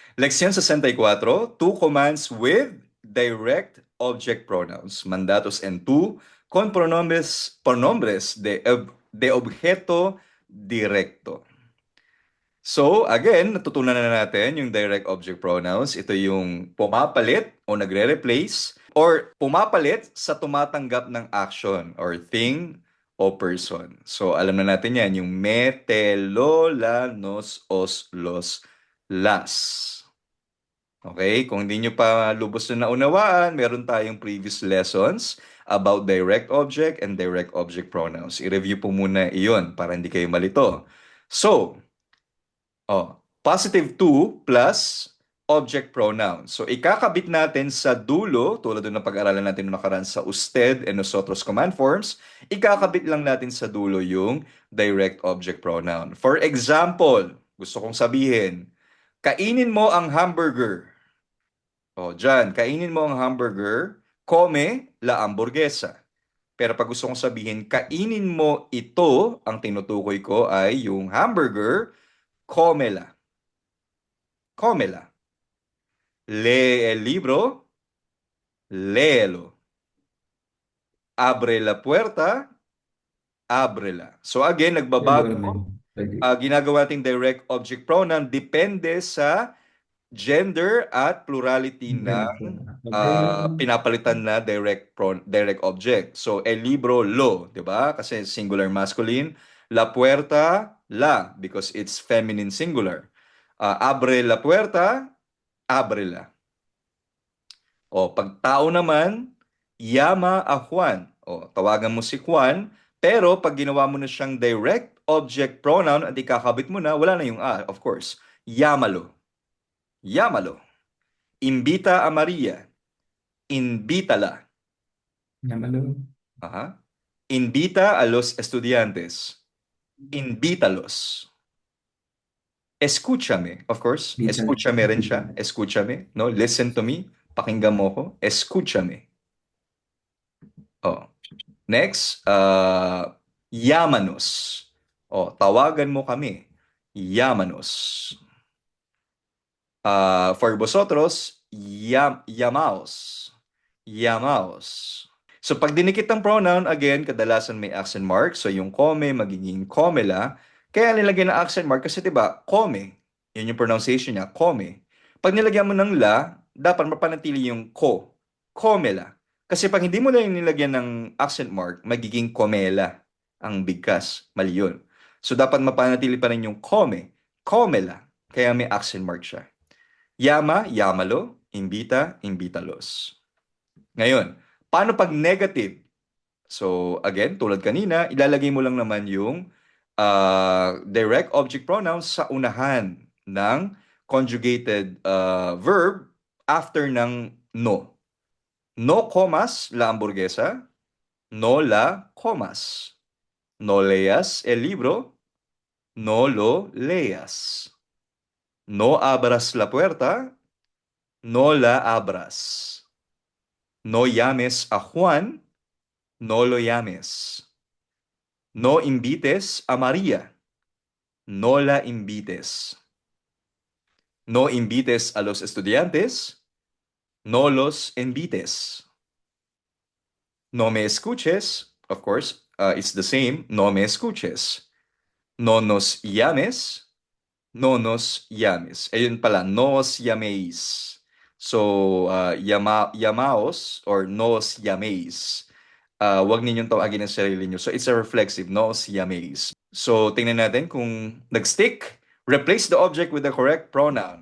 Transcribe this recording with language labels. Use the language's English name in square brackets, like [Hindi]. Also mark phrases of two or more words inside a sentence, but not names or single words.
[English] Leksyon 64, two commands with direct object pronouns, [Spanish] mandatos en tú, con pronombres de objeto directo. [English] So, again, [Filipino] natutunan na natin yung [English] direct object pronouns. [Filipino] Ito yung pumapalit o nagre-replace or pumapalit sa tumatanggap ng [English] action or thing [Filipino] o person. So, alam na natin yan, yung [Spanish] me, te, lo, la, nos, os, los, las. [Filipino] Okay? Kung hindi nyo pa lubos na naunawaan, meron tayong [English] previous lessons about direct object and direct object pronouns. [Filipino] I-review po muna iyon para hindi kayo malito. [English] So, positive to plus object pronoun. [Filipino] So, ikakabit natin sa dulo, tulad ng pag-aralan natin noong nakaraan sa usted and nosotros [English] command forms, [Filipino] ikakabit lang natin sa dulo yung [English] direct object pronoun. For example, [Filipino] gusto kong sabihin, kainin mo ang hamburger. Dyan, kainin mo ang hamburger, [Spanish] come la hamburguesa. [Filipino] Pero pag gusto kong sabihin, kainin mo ito, ang tinutukoy ko ay yung hamburger, [Spanish] come cómela. Lee el libro, léelo. Abre la puerta, ábrela. [English] So again, [Filipino] nagbabago. Ginagawa nating [English] direct object pronoun [Filipino] depende sa gender at plurality ng pinapalitan na direct object. So, [Spanish] el libro, lo, [Filipino] di ba? Kasi [English] singular masculine. [Spanish] La puerta, la, [English] because it's feminine singular. [Spanish] Abre la puerta, ábrela. [Filipino] Pag tao naman, [Spanish] llama a Juan. [Filipino] Tawagan mo si Juan, pero pag ginawa mo na siyang direct object pronoun at ikakabit mo na, wala na yung [English] of course. [Spanish] Llámalo. Llámalo. Invita a Maria. Invítala. Llámalo. Aha. Invita a los estudiantes. Invítalos. Escúchame, [English] of course. [Filipino] Escúchame rin siya. [Spanish] Escúchame, no? [English] Listen to me. [Filipino] Pakinggan mo ko. [Spanish] Escúchame. Next, llámanos. [Filipino] Tawagan mo kami. [Spanish] Llámanos. [English] For vosotros, [Spanish] llamaos. Llamaos. [Filipino] So pag dinikit ang pronoun, again, kadalasan may [English] accent mark. [Filipino] So yung come, magiging comela. Kaya nilagyan ng [English] accent mark [Filipino] kasi 'di ba, come. Yun yung pronunciation niya, come. Pag nilagyan mo ng la, dapat mapanatili yung ko. [Spanish] Comela. [Filipino] Kasi pag hindi mo na yung nilagyan ng [English] accent mark, [Filipino] magiging comela ang bigkas. Mali yun. So dapat mapanatili pa rin yung come. [Spanish] Comela. [Filipino] Kaya may [English] accent mark [Filipino] siya. [Spanish] Llama, llámalo. Invita, invítalos. [Filipino] Ngayon, paano pag negative? So, again, tulad kanina, ilalagay mo lang naman yung [English] direct object pronouns [Filipino] sa unahan ng [English] conjugated verb after [Filipino] ng no. [Spanish] No comas la hamburguesa, no la comas. No leas el libro, no lo leas. No abras la puerta, no la abras. No llames a Juan, no lo llames. No invites a María, no la invites. No invites a los estudiantes, no los invites. No me escuches, [English] of course, it's the same, [Spanish] no me escuches. No nos llames, no nos llames. [Filipino] Ayun pala, [Spanish] nos llaméis. So, llamaos or nos llaméis. [Filipino] Huwag ninyong tawagin ang sarili nyo. [English] So, it's a reflexive, [Spanish] nos llaméis. [Filipino] So, tingnan natin kung nag-stick. [English] Replace the object with the correct pronoun.